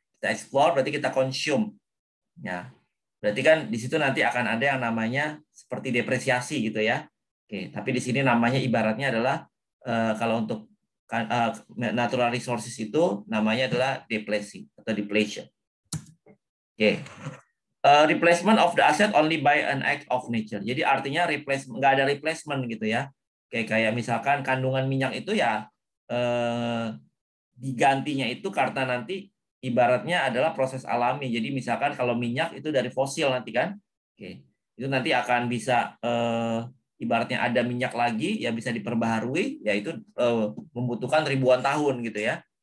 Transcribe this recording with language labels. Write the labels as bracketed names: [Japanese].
[Indonesian] Kita explore berarti kita consume ya. Berarti kan di situ nanti akan ada yang namanya seperti depresiasi gitu ya. Oke, tapi di sini namanya ibaratnya adalah kalau untuk natural resources itu namanya adalah deplesi atau depletion. Oke. [English] Replacement of the asset only by an act of nature. [Indonesian] Jadi artinya replacement nggak ada replacement gitu ya. Kayak misalkan kandungan minyak itu ya digantinya itu karena nanti ibaratnya adalah proses alami. Jadi misalkan kalau minyak itu dari fosil nanti kan, oke, itu nanti akan bisa ibaratnya ada minyak lagi ya bisa diperbaharui, yaitu membutuhkan ribuan tahun gitu ya.